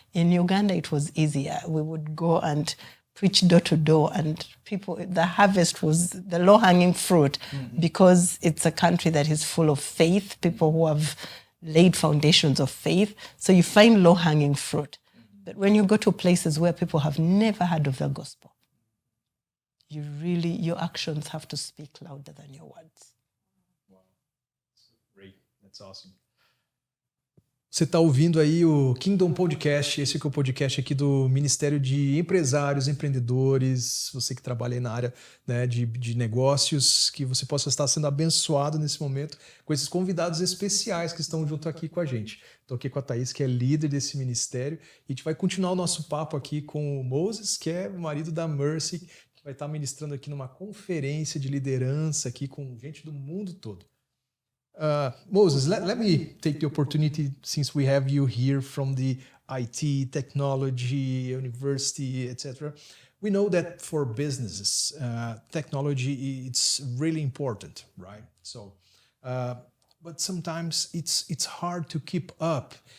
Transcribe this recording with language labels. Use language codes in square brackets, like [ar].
[en] In Uganda, it was easier. We would go and preach door to door, and the harvest was the low-hanging fruit because it's a country that is full of faith, people who have laid foundations of faith. So you find low-hanging fruit. But when you go to places where people have never heard of the gospel, your actions have to speak louder than your words. Wow. Great. That's awesome. [pt] Você está ouvindo aí o Kingdom Podcast, esse que é o podcast aqui do Ministério de Empresários, Empreendedores, você que trabalha aí na área, né, de negócios, que você possa estar sendo abençoado nesse momento com esses convidados especiais que estão junto aqui com a gente. Estou aqui com a Thais, que é líder desse ministério, e a gente vai continuar o nosso papo aqui com o Moses, que é o marido da Mercy, que vai estar ministrando aqui numa conferência de liderança aqui com gente do mundo todo. [en] Moses, let me take the opportunity, since we have you here from the IT, technology, university, etc. We know that for businesses, technology it's really important, right? So, but sometimes it's hard to keep up.